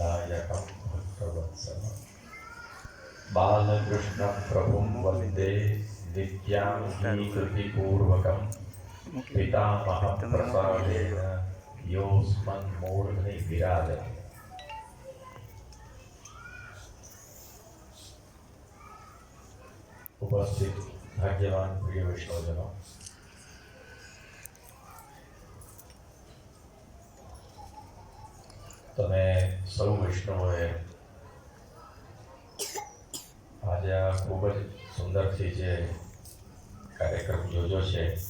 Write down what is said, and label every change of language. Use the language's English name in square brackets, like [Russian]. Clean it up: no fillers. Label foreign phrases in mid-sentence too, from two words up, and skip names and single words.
[Sanskrit] नायकं भक्तवत्सलं बालकृष्णं प्रभुं वन्दे नित्याङ्गीकृतिपूर्वकं पितामहप्रसादेन योऽस्मन्मूर्ध्नि विराजते। [Hindi] उपस्थित भाग्यवान प्रिय वैष्णवजनों, [Gujarati] તમે સૌ વૈષ્ણવોએ આજે આ ખૂબ જ સુંદરથી જે કાર્યક્રમ યોજ્યો છે